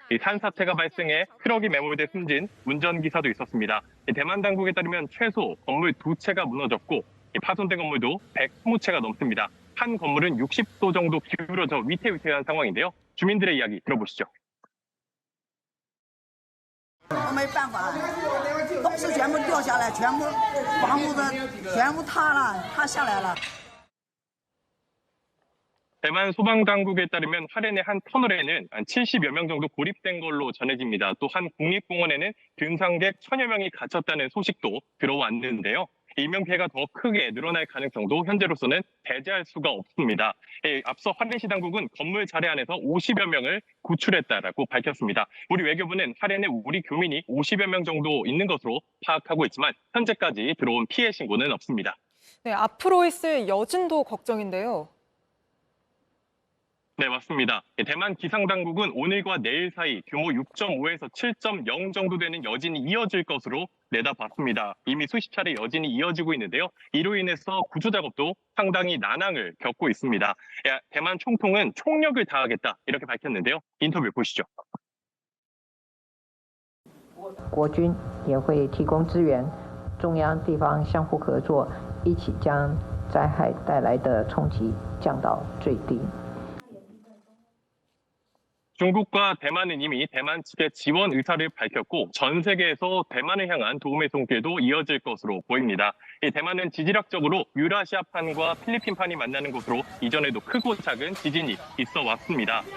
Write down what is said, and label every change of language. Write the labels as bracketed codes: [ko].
[ko] 산사태가 발생해 트럭이 매몰돼 숨진 운전기사도 있었습니다. 대만 당국에 따르면 최소 건물 2채가 무너졌고 파손된 건물도 120채가 넘습니다. 한 건물은 60도 정도 기울어져 위태위태한 상황인데요. 주민들의 이야기 들어보시죠. [zh] 没办法，东西全部掉下来，全部房屋的全部塌了，塌下来了。 [ko] 대만 소방당국에 따르면 화롄의 한 터널에는 한 70여 명 정도 고립된 걸로 전해집니다. 또 한 국립공원에는 등산객 1000여 명이 갇혔다는 소식도 들어왔는데요. 인명 피해가 더 크게 늘어날 가능성도 현재로서는 배제할 수가 없습니다. 앞서 화롄시 당국은 건물 자리 안에서 50여 명을 구출했다라고 밝혔습니다. 우리 외교부는 화롄에 우리 교민이 50여 명 정도 있는 것으로 파악하고 있지만 현재까지 들어온 피해 신고는 없습니다. 네, 앞으로 있을 여진도 걱정인데요. 네, 맞습니다. 대만 기상당국은 오늘과 내일 사이 규모 6.5에서 7.0 정도 되는 여진이 이어질 것으로 내다봤습니다. 이미 수십 차례 여진이 이어지고 있는데요. 이로 인해서 구조 작업도 상당히 난항을 겪고 있습니다. 대만 총통은 총력을 다하겠다 이렇게 밝혔는데요. 인터뷰 보시죠. [zh] 国军也会提供支援，中央地方相互合作，一起将灾害带来的冲击降到最低。 [ko] 중국과 대만은 이미 대만 측의 지원 의사를 밝혔고 전 세계에서 대만을 향한 도움의 손길도 이어질 것으로 보입니다. 대만은 지질학적으로 유라시아판과 필리핀판이 만나는 곳으로 이전에도 크고 작은 지진이 있어 왔습니다.